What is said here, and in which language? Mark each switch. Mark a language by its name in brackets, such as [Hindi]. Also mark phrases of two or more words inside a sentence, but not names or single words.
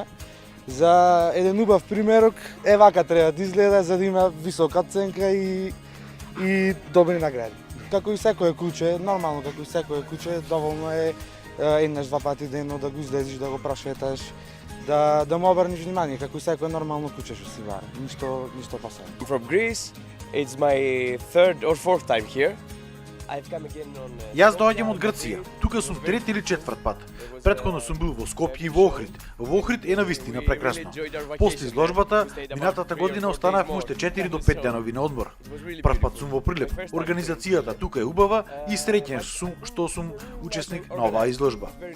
[Macedonian] За еден убав примерок, вака треба да изгледа за да има висока оценка и добри награди. Како и секое куќе, нормално како и секое куќе, доволно е еднаш-два пати денно да го излезиш, да го прошеташ, да му обрниш внимание, како и секое нормално куќе што си вара. Ништо посебно. [English] From Greece, it's my third or fourth time here. [Macedonian] Јас доаѓам од Грција. Тука сум трети или четврт пат. Претходно сум бил во Скопје и во Охрид. Во Охрид е навистина прекрасно. После изложбата, минатата година останавме уште 4 до 5 денови на одмор. Прв пат сум во Прилеп. Организацијата тука е убава и среќен сум што сум учесник на оваа изложба.